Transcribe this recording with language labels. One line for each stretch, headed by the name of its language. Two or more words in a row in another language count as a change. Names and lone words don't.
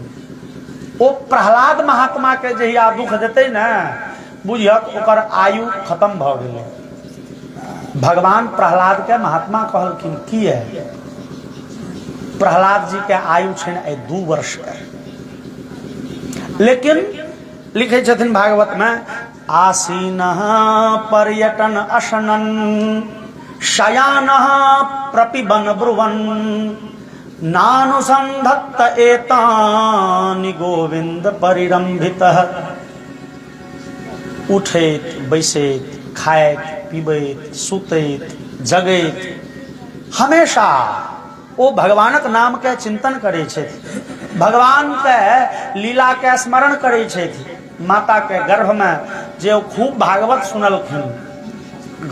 Maithili: ओ प्रहलाद महात्मा के जहिया दुख देते न बुझियक ओकर आयु खत्म भ गेलै। भगवान प्रहलाद के महात्मा कहलखिन किए? प्रहलाद जी के आयु छनि 2 वर्ष के। लेकिन लिखे छथिन भागवत में
Sanskrit: आसीन पर्यटन अशनन शयान प्रपिबन ब्रुवन नानुसंधत्त एतानि गोविंद परिरंभितः।
Maithili: उठैत बैसैत खाइत पीबैत सुतैत जगैत हमेशा ओ भगवानक नाम के चिंतन करै छथि। भगवान के लीला के स्मरण करै छथि। माता के गर्भ में जे ओ खूब भागवत सुनलखिन।